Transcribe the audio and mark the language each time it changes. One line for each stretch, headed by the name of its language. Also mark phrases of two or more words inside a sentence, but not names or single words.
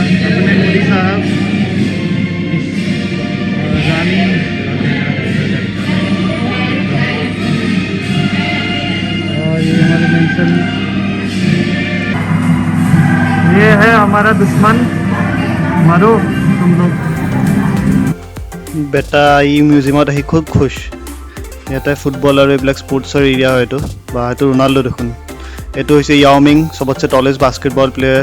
Hindi: अपने मोदी साहब और रानी, और ये हमारे मेंशन। ये है हमारा दुश्मन, मरो तुम लोग।
Assamese: বেটা ই মিউজিয়ামত আহি খুব খুশ। ইয়াতে ফুটবল আৰু এইবিলাক স্পৰ্টছৰ এৰিয়া হয় এইটো। বা এইটো ৰোনাল্ডো দেখোন। এইটো হৈছে য়াওমিং, চবতছে
English: tallest basketball player.